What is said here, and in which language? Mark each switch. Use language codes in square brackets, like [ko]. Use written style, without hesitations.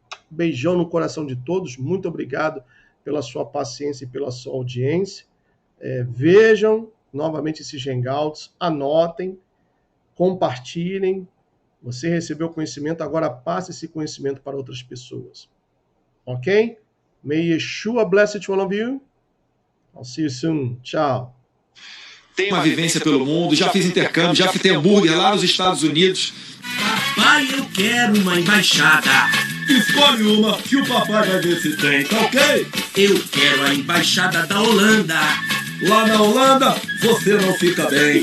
[pt] Beijão no coração de todos, muito obrigado pela sua paciência e pela sua audiência. Vejam novamente esses Hangouts, anotem, compartilhem. Você recebeu conhecimento, agora passe esse conhecimento para outras pessoas. Ok? [en] May Yeshua bless each one of you. I'll see you soon. Tchau. [pt] Tenho uma vivência pelo mundo, já fiz intercâmbio, já fritei hambúrguer lá nos Estados Unidos. Papai, eu quero uma embaixada. Escolhe uma que o papai vai ver se tem, tá ok? Eu quero a embaixada da Holanda. Lá na Holanda, você não fica bem.